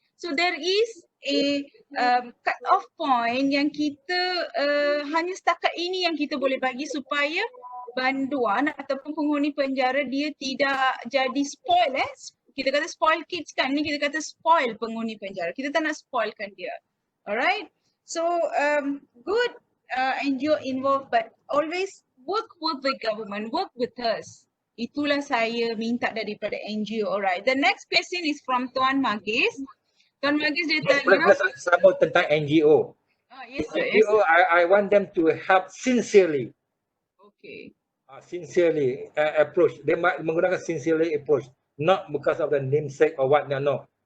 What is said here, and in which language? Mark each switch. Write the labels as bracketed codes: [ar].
[en] So there is a cut off point [ms] yang kita hanya setakat ini yang kita boleh bagi supaya banduan ataupun penghuni penjara dia tidak jadi spoil. Kita kata spoil kids kan, ni kita kata spoil penghuni penjara. Kita tak nak spoilkan dia. Alright. [en] So good NGO involved, but always work with the government, work with us. [ms] Itulah saya minta daripada NGO. [en] Alright. The next question is from Tuan Magis. [ms] Tuan Magis dia tanya. Sama tentang NGO. [en] Yes, sir. NGO, I want them to help sincerely. Okay. Sincerely approach. They might menggunakan sincerely approach, not because of the namesake or what. No.